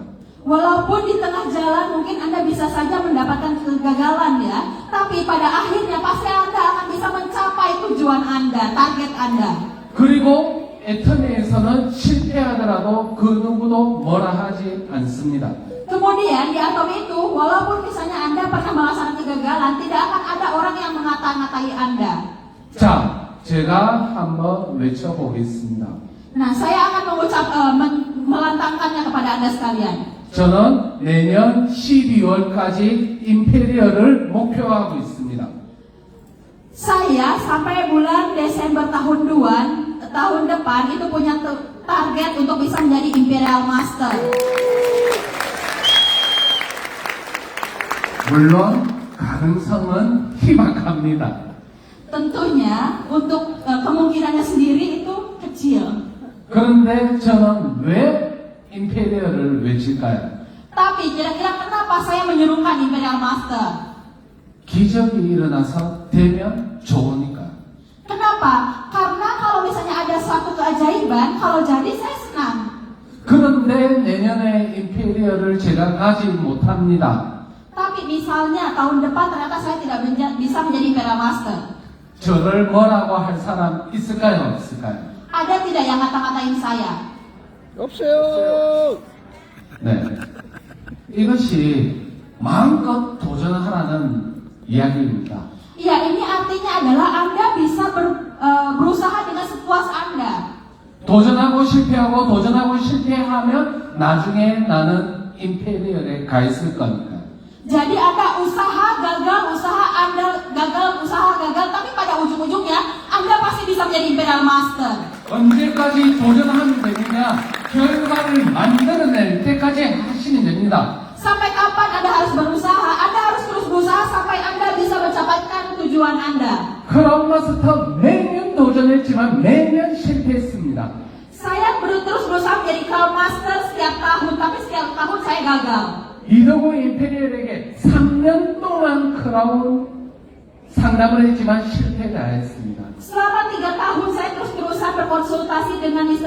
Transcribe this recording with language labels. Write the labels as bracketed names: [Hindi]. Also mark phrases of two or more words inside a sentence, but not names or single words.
[Indonesian] Walaupun di tengah jalan mungkin Anda bisa saja mendapatkan kegagalan ya, tapi pada akhirnya pasti Anda akan bisa mencapai tujuan Anda, target Anda. [Korean] 그리고 애터미에서는 실패하더라도 그 누구도 뭐라 하지 않습니다. [Indonesian] Kemudian di Atomi itu, walaupun misalnya Anda pernah merasakan kegagalan, tidak akan ada orang yang mengata-ngatai Anda. [Korean] 자, 제가 한번 외쳐보겠습니다. [Indonesian] Nah, saya akan melantangkannya kepada Anda sekalian. [Korean] 저는 내년 12월까지 임페리얼을 목표하고 있습니다. [Indonesian] Saya sampai bulan Desember tahun depan itu punya target untuk bisa menjadi Imperial Master. [Korean] 물론 가능성은 희박합니다. [Indonesian] Tentunya untuk kemungkinannya sendiri itu kecil. [Korean] 그런데 저는 왜 임페리얼을 외칠까요? [Indonesian] Tapi kira-kira kenapa saya menyerukan Imperial Master? [Korean] 기적이 일어나서 되면 좋으니까. [Indonesian] Kenapa? Karena kalau misalnya ada suatu keajaiban, kalau jadi saya senang. [Korean] 그런데 내년에 임페리얼을 제가 가지 못합니다. [Indonesian] Tapi misalnya tahun depan ternyata saya tidak bisa menjadi Imperial Master. [Korean] 저를 뭐라고 할 사람 있을까요? 없을까요? [Indonesian] Ada tidak yang ngata-ngatain saya? [Korean] 없어요. 네. 이것이 마음껏 도전하라는 이야기입니다. [Indonesian] Iya, ini artinya adalah Anda bisa berusaha dengan sepuas Anda. [Korean] 도전하고 실패하고 도전하고 실패하면 나중에 나는 임페리얼에 가 있을 거니까. [Indonesian] Jadi Anda usaha gagal, tapi pada ujung-ujungnya Anda pasti bisa menjadi Imperial Master. [Korean] 언제까지 도전하면 되느냐? 결과를 만들어낼 때까지 하시면 됩니다. [Indonesian] Sampai kapan Anda harus berusaha? Anda harus terus berusaha sampai Anda bisa mencapaikan tujuan Anda. [Korean] 크라운 마스터 매년 도전했지만 매년 실패했습니다. [Indonesian] Saya terus berusaha menjadi Crown Master setiap tahun, tapi setiap tahun saya gagal. [Korean] 이더구 임페리얼에게 3년 동안 크라운 상담을 했지만 실패가 했습니다. [Indonesian] Selama 3 tahun saya terus berusaha berkonsultasi dengan Mr.